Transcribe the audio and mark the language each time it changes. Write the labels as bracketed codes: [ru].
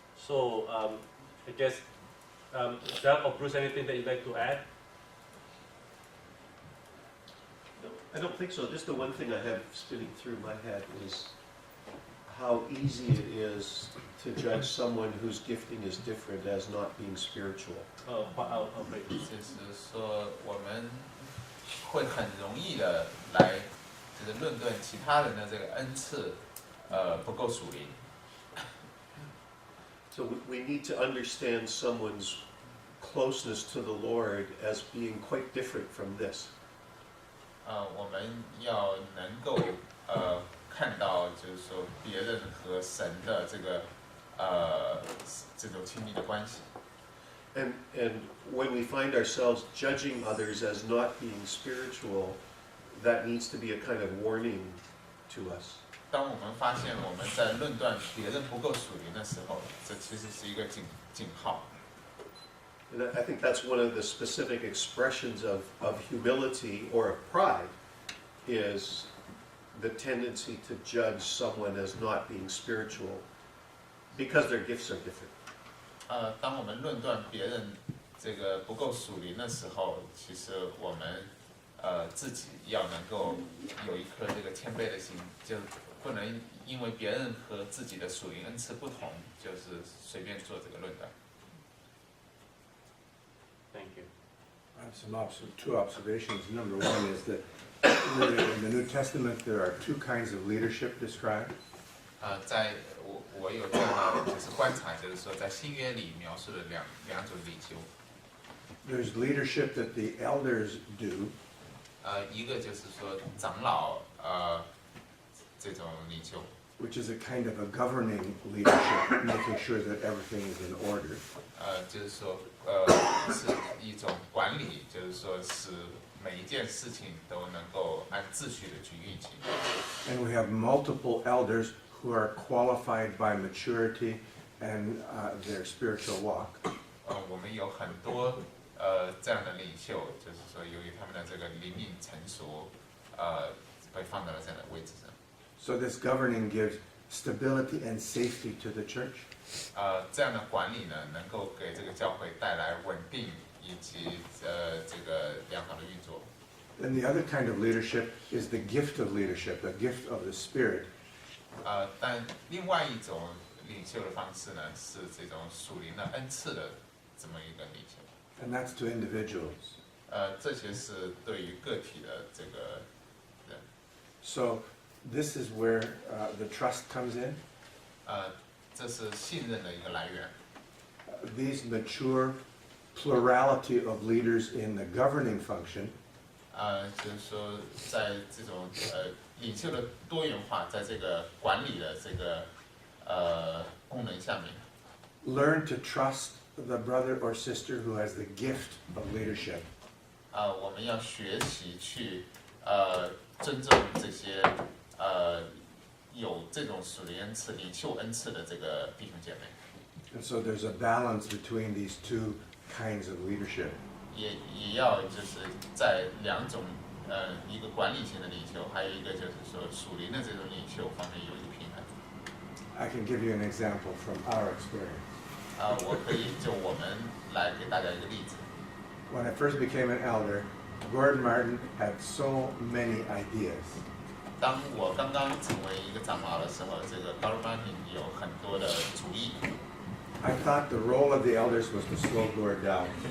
[en] I guess Doug or Bruce, anything that you'd like to add? No, I don't think so. Just the one thing I have spinning through my head is how easy it is to judge someone whose gifting is different as not being spiritual. Okay. [zh] 就是说我们会很容易的来就是论断其他人的这个恩赐不够属灵。 [en] So we need to understand someone's closeness to the Lord as being quite different from this. [zh] 我们要能够看到，就是说别人和神的这种亲密的关系。 [en] And when we find ourselves judging others as not being spiritual, that needs to be a kind of warning to us. [zh] 当我们发现我们在论断别人不够属灵的时候，这其实是一个警号。 [en] And I think that's one of the specific expressions of humility or of pride, is the tendency to judge someone as not being spiritual because their gifts are different. [zh] 当我们论断别人这个不够属灵的时候，其实我们自己要能够有一颗这个谦卑的心，就不能因为别人和自己的属灵恩赐不同，就是随便做这个论断。 [en] Thank you. I have two observations. Number one is that in the New Testament there are two kinds of leadership described. [zh] 在我有这样的就是观察，就是说在新约里描述了两种领袖。 [en] There's leadership that the elders do. [zh] 一个就是说长老这种领袖。 [en] Which is a kind of a governing leadership, making sure that everything is in order. [zh] 就是说是一种管理，就是说使每一件事情都能够按秩序的去运行。 [en] And we have multiple elders who are qualified by maturity and their spiritual walk. [zh] 我们有很多这样的领袖，就是说由于他们的这个灵命成熟，被放到了这样的位置上。 [en] So this governing gives stability and safety to the church. [zh] 这样的管理呢，能够给这个教会带来稳定以及这个良好的运作。 [en] And the other kind of leadership is the gift of leadership, the gift of the Spirit. [zh] 但另外一种领袖的方式呢，是这种属灵的恩赐的这么一个领袖。 [en] And that's to individuals. [zh] 这些是对于个体的这个人。 [en] So this is where the trust comes in. [zh] 这是信任的一个来源。 [en] These mature plurality of leaders in the governing function [zh] 就是说，在这种领袖的多元化，在这个管理的这个功能下面， [en] learn to trust the brother or sister who has the gift of leadership. [zh] 我们要学习去尊重这些有这种属灵恩赐、领袖恩赐的这个弟兄姐妹。 [en] And so there's a balance between these two kinds of leadership. [zh] 也要就是在两种一个管理型的领袖，还有一个就是说属灵的这种领袖方面有一个平衡。 [en] I can give you an example from our experience. [zh] 我可以就我们来给大家一个例子。 [en] When I first became an elder, Gordon Martin had so many ideas. [zh] 当我刚刚成为一个长老的时候，这个 Gordon Martin 有很多的主意。 [en] I thought the role of the elders was to slow Gord down.